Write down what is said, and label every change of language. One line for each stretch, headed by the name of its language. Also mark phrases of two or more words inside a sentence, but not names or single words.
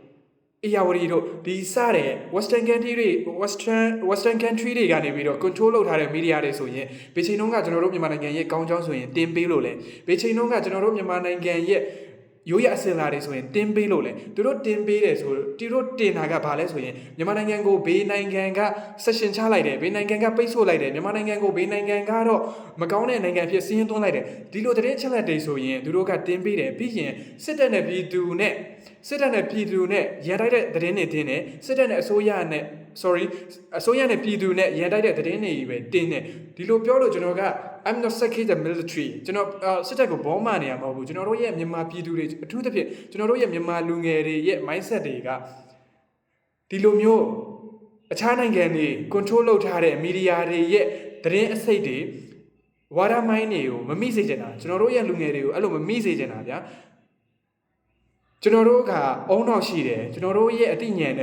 Burmese: ARD တို့ဒီစတဲ့
English: Western country
Burmese: တွေ
English: Western country
Burmese: တွေကနေပြီးတော့ control လုပ်ထားတဲ့ media တွေဆိုရင်ဘေချိန်တုန်းကကျွန်တော်တို့မြန်မာနိုင်ငံရဲ့ကောင်းကြောင်းဆိုရင်တင်ပေးလို့လဲဘေချိန်တုန်းကကျွန်တော်တို့မြန်မာနိုင်ငံရဲ့ရိုးရအစင်လာတွေဆိုရင်တင်ပေးလို့လဲသူတို့တင်ပေးတယ်ဆိုသူတို့တင်တာကဘာလဲဆိုရင်မြန်မာနိုင်ငံကိုဘေးနိုင်ငံက session ချလိုက်တယ်ဘေးနိုင်ငံကပိတ်ဆို့လိုက်တယ်မြန်မာနိုင်ငံကိုဘေးနိုင်ငံကတော့မကောင်းတဲ့နိုင်ငံဖြစ်စီးရင်သွင်းလိုက်တယ်ဒီလို သတင်းချက်လက်တွေဆိုရင်သူတို့ကတင်ပေးတယ်ပြီးရင်စစ်တပ်နဲ့ပြည်သူနဲ့ရန်တိုက်တဲ့သတင်းတွေတင်တယ်စစ်တပ်နဲ့အစိုးရနဲ့ပြည်သူနဲ့ရန်တိုက်တဲ့သတင်းတွေပဲတင်တယ်ဒီလိုပြောလို့ကျွန်တော်က
English: I'm not second the military
Burmese: ကျွန်တော်စစ်တပ်ကိုဘောမနေရမဟုတ်ဘူးကျွန်တော်တို့ရဲ့မြန်မာပြည်သူတွေအထူးသဖြင့်ကျွန်တော်တို့ရဲ့ မြန်မာလူငယ်တွေရဲ့ mindset တွေကဒီလိုမျိုးအခြားနိုင်ငံတွေ control လုပ်ထားတဲ့ media တွေရဲ့သတင်းအစိတ်တွေဝါဒမိုင်းတွေကိုမမိစေချင်တာကျွန်တော်တို့ရဲ့လူငယ်တွေကိုအဲ့လိုမမိစေချင်တာဗျာကျွန်တော်တို့ကအုံနောက်ရှိတယ်ကျွန်တော်တို့ရဲ့အသိဉာဏ်နဲ့